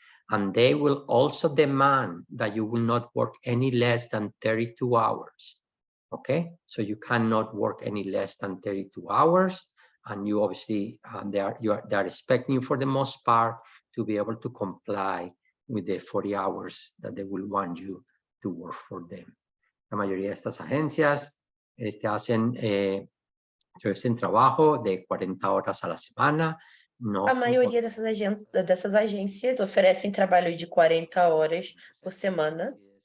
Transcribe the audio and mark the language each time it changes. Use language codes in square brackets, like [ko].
[en] And they will also demand that you will not work any less than 32 hours. Okay, so you cannot work any less than 32 hours, and you obviously they are expecting you for the most part to be able to comply with the 40 hours that they will want you to work for them. [es] La mayoría de estas agencias te hacen trabajo de 40 horas a la semana. No, [pt] A maioria dessas agências oferecem trabalho de 40 horas por semana.